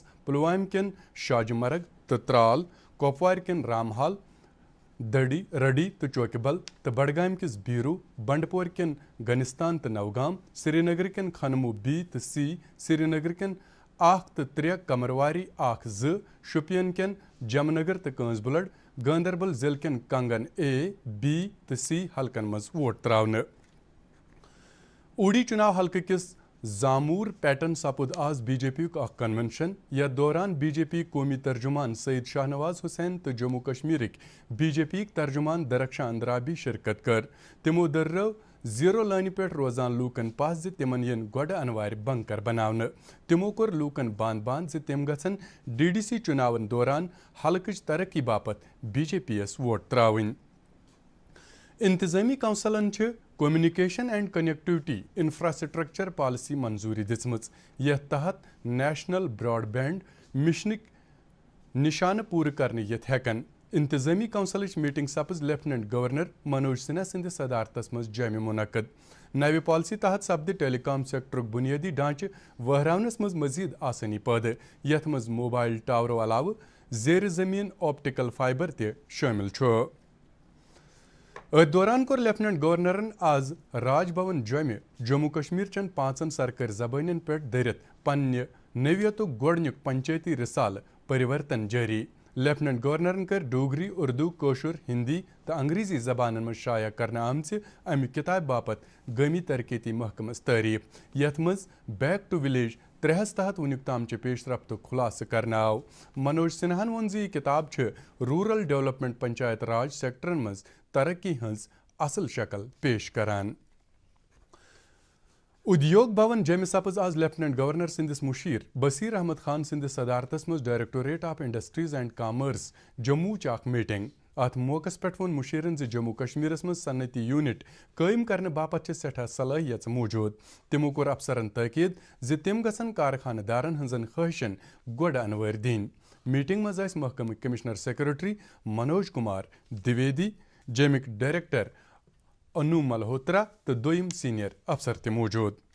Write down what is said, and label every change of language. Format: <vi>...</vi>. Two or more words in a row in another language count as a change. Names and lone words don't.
<ks>پلوامہ کن شاج مرگ تو ترال کپوار کن رامحال دڑی رڈی تو چوکہ بل تو بڈگام کس بیرو بنڈپور کن گنستان تو نوگام سری نگر کن خنمو B تو C سری نگر کن 1 تو 3 کمرواری 1 2 شوپین کن جمنگر تو کنز بلڈ گاندربل ضلع کن کنگن A B تو C حلقن مز ووٹ تراؤن. اوڑی چناو حلقہ کس زامور پیٹن سپد آز BJP یک اخ کنونشن یتھ دوران BJP قومی ترجمان سید شاہ نواز حسین تو جموں کشمیرک BJP ترجمان درخشاں اندرابی شرکت کر. تمو دررو زیرو لانہ پہ روزان لوکن پاس تمن ین گوڑ انوار بنکر بناون. تمو کور لوکن باند تم گھن DDC چناون دوران حلقچ ترقی باپت BJP یس ووٹ تراون. انتظامی کونسلن</ks> <en>communication and connectivity infrastructure policy</en> <ks>منظوری دژمٕژ یتھ تحت</ks> <en>national broad band</en> <ks>مشنک نشانہ پورٕ کرنے یتھ ہیکن. انتظامی کونسلچ میٹنگ سپز</ks> <en>lieutenant governor</en> <ks>منوج سنہا سندس صدارتس مز جامع منعقد. نوِ پالسی تحت سپد ٹیلی کام سیکٹرک بنیادی ڈھانچہ وہراونس مز مزید آسانی پٲدٕ یتھ مز موبائل ٹاورو علاوہ زیر زمین</ks> <en>optical fiber</en> <ks>تہ شامل چھُ. ات دوران کور</ks> <en>lieutenant governor</en> <ks>آز راج بھون جموں کشمیر چن 5 سرکاری زبانن پہ درت پنہ نوعیت گۄڈنیُک پنچایتی رسالہ پریورتن جاری.</ks> <en>lieutenant governor</en> <ks>کر ڈوگری اردو کٲشُر ہندی تو انگریزی زبانن مز شائع کرنا آمژ امہ کتاب باپت گامی ترقیتی محکمس تعریف یتھ مز بیک ٹو ولیج 3 تحت ونیک تام چہ پیش رفت خلاصہ کرنا آو. منوج سنہان وون یہ کتاب</ks> <en>rural development</en> <ks>پنچایت راج سیکٹرن مز ترقی ہنز اصل شکل پیش کران. ادیوگ بھون جمہ سپز آز</ks> <en>lieutenant governor</en> <ks>سندس مشیر بصیر احمد خان سندس صدارتس مز ڈائریکٹوریٹ آف انڈسٹریز اینڈ کامرس جموں اخ میٹنگ ات موقع پہ وون مشیرن جموں کشمیرس مز صنعتی یونٹ قائم کرنے باپت سٹھا صلاحیت موجود تمو کور افسرن تاکید تم گھن کارخانہ دارن ہنزن خواہشن گوڑ انوار دین میٹنگ مز محکمہ</ks> <en>commissioner secretary</en> <ks>منوج کمار دویدی جیمک ڈائریکٹر انو ملہوترا تو دویم سینئر افسر تہ موجود</ks>